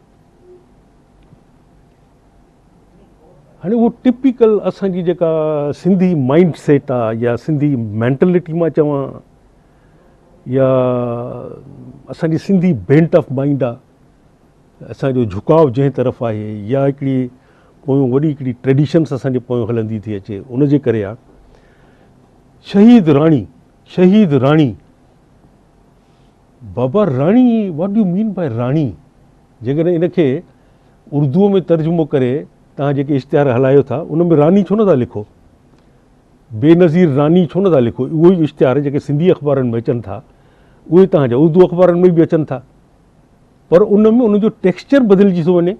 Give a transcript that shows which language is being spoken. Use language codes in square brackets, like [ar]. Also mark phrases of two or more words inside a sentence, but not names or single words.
[sd] हाणे उहो टिपिकल असांजी जेका सिंधी [en] mind set [sd] आहे या सिंधी मैंटलिटी मां चवां या असांजी सिंधी [en] bent of mind [sd] आहे, असांजो झुकाव जंहिं तरफ़ आहे, या हिकिड़ी पोयों वॾी हिकिड़ी ट्रेडिशन्स असांजे पोयों हलंदी थी अचे, उनजे करे आहे। शहीद राणी, बाबा राणी, [en] what do mean by राणी? [sd] जेकॾहिं इनखे उर्दूअ में तर्जुमो करे तव्हां जेके इश्तिहार हलायो था उन में रानी छो नथा लिखो, बेनज़ीर रानी छो नथा लिखो? उहो ई इश्तिहार जेके सिंधी अख़बारनि में अचनि था उहे तव्हांजा उर्दू अख़बारनि में बि अचनि था, पर उन में उनजो टेक्सचर बदिलजी थो वञे।